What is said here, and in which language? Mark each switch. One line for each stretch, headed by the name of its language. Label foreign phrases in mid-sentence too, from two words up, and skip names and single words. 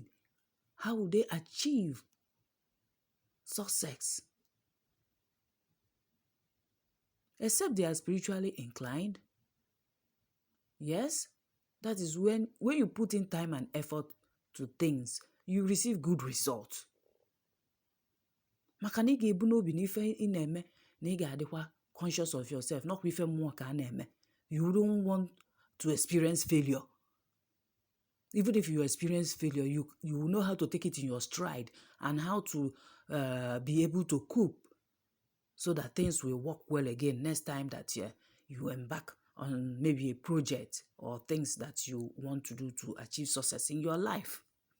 English: How would they achieve success? Except they are spiritually inclined. Yes, that is when you put in time and effort to things, you receive good results.
Igbo: Maka na ị ga-ebu n'obi n'ife ị na-eme na ị ga-adịkwa
English: conscious of yourself, not
Igbo: ife mmụọ ka a na-eme.
English: You don't want to experience failure. Even if you experience failure, you will know how to take it in your stride and how to be able to cope so that things will work well again next time that you embark on maybe a project or things that you want to do to achieve success in your life.